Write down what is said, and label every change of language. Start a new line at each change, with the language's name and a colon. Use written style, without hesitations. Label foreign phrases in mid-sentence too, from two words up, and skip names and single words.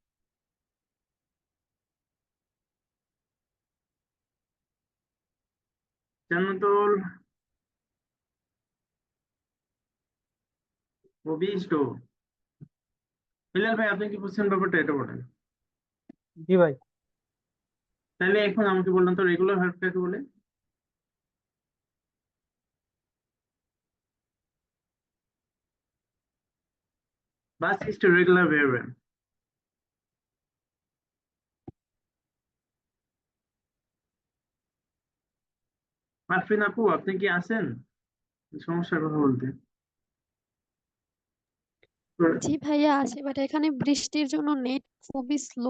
Bangla: জান্নাতুল, অভিষ্ট, বিলাল ভাই আপনি কি বুঝছেন ব্যাপারটা? এটা বলেন। জি ভাই। তাহলে এখন আমাকে বললেন তো রেগুলার ভার্ব কাকে বলে?
German: Was ist
English: regular verb?
Bangla: আফরিন আপু, আপনি কি আছেন? সমস্যার কথা বলতে। জি ভাইয়া আছে, বাট এখানে বৃষ্টির জন্য নেট খুবই স্লো।